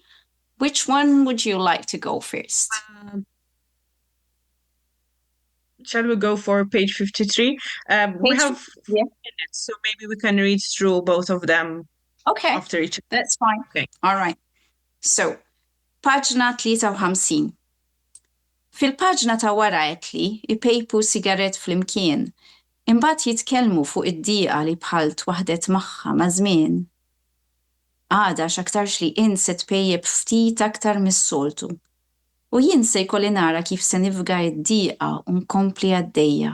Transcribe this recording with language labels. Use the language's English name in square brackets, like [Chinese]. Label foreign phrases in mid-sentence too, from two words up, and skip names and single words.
[English] Which one would you like to go first? Shall we go for page 53? We Page, have yeah. minutes, so maybe we can read through both of them Okay, after each. that's fine. Okay. All right. So, [Maltese] paġna 53. Fil-paġna ta' wara qed li ipejpu sigaret flimkien, imbagħad jitkellmu fuq id-dieqa li bħal twaħdet magħha ma' żmien. Għada x'aktarx li int se tpejjeb ftit aktar mis-soltu u jien se jkolli nara kif se nifga d-dieqa u nkompli għaddejja.